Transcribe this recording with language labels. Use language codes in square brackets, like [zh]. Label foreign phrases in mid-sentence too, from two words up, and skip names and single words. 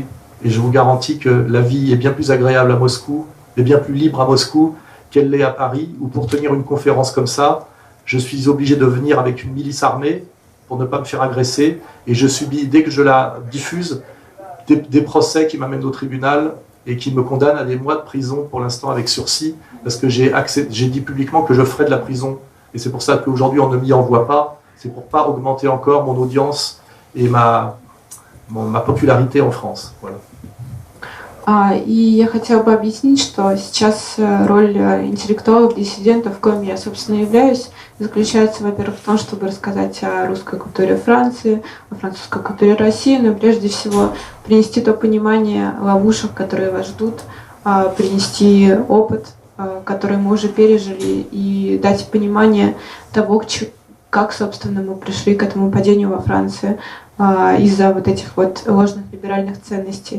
[fr] Et je vous garantis que la vie est bien plus agréable à Moscou, et bien plus libre à Moscou qu'elle l'est à Paris, où pour tenir une conférence comme ça, je suis obligé de venir avec une milice armée pour ne pas me faire agresser, et je subis, dès que je la diffuse, des procès qui m'amènent au tribunal et qui me condamnent à des mois de prison, pour l'instant avec sursis, parce que j'ai dit publiquement que je ferais de la prison. Et c'est pour ça qu'aujourd'hui on ne m'y envoie pas, c'est pour ne pas augmenter encore mon audience et ma popularité en France. Voilà. [ru] И я хотела бы объяснить, что сейчас роль интеллектуалов, диссидентов, коим я, собственно, являюсь, заключается, во-первых, в том, чтобы рассказать о русской культуре Франции, о французской культуре России, но прежде всего принести то понимание ловушек, которые вас ждут, принести опыт, который мы уже пережили, и дать понимание того, как, собственно, мы пришли к этому падению во Франции из-за вот этих вот ложных либеральных ценностей.